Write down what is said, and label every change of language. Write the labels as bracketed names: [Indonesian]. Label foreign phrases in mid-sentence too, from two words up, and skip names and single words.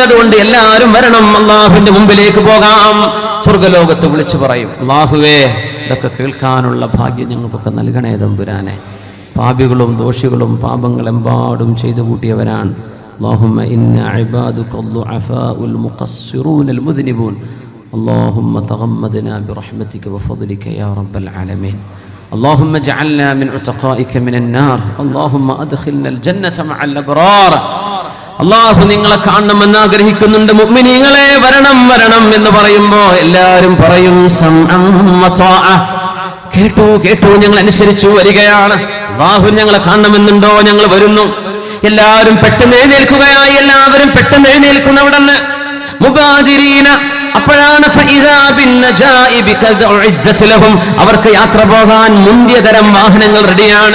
[Malayalam] അതുകൊണ്ട് എല്ലാവരും വരണം, അല്ലാഹുവിന്റെ മുമ്പിലേക്ക് പോകാം. സ്വർഗ്ഗലോകത്ത് വിളിച്ചു പറയും, അല്ലാഹുവേ, ഇതൊക്കെ കേൾക്കാനുള്ള ഭാഗ്യം ഞങ്ങൾക്കൊക്കെ നൽകണേ തമ്പുരാനെ. പാപികളും ദോഷികളും പാപങ്ങളെമ്പാടും ചെയ്തു കൂട്ടിയവരാണ്. [Arabic] اللهم إن عبادك الضعفاء المقصرون المذنبون, اللهم تغمدنا برحمتك وفضلك يا رب العالمين. اللهم اجعلنا من عتقائك من النار. اللهم أدخلنا الجنة مع الأبرار. [Malayalam] അല്ലാഹു നിങ്ങളെ കാണണമെന്ന് ആഗ്രഹിക്കുന്നുണ്ട്. മുഅ്മിനീങ്ങളെ വരണം വരണം എന്ന് പറയുമ്പോൾ എല്ലാവരും പറയും [Arabic] سمعنا وأطعنا, [Malayalam] കേട്ടു കേട്ടു, ഞങ്ങൾ അനുസരിച്ചു വരികയാണ്. അല്ലാഹു ഞങ്ങളെ കാണണമെന്നുണ്ടോ, ഞങ്ങൾ വരുന്നു. എല്ലാവരും പെട്ടെന്ന് എഴുന്നേൽക്കുകയായി, എല്ലാവരും പെട്ടെന്ന് എഴുന്നേൽക്കുന്നവിടെന്ന് മുബാദിരീന, അപ്പോഴാണ് അവർക്ക് യാത്ര പോകാൻ മുന്തിയ തരം വാഹനങ്ങൾ റെഡിയാണ്.